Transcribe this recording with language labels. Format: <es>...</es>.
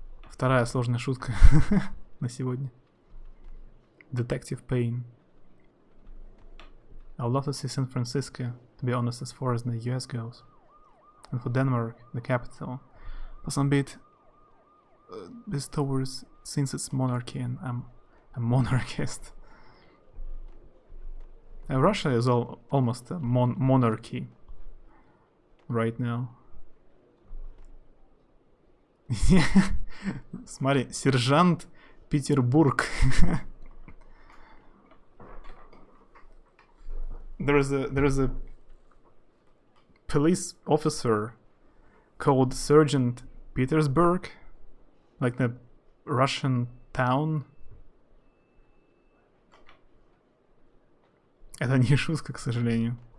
<ru>Вторая сложная шутка на сегодня.</ru> <en>Detective Payne. I would love to see San Francisco, to be honest, as far as the US goes. And for Denmark, the capital. But some bit towards since it's monarchy and I'm a monarchist. Russia is almost a monarchy right now.</en> <ru>Смотри, сержант Петербург.</ru> <en>There is a police officer called Sergeant Petersburg, like the Russian town.</en> <ru>Это не шутка, к сожалению.</ru>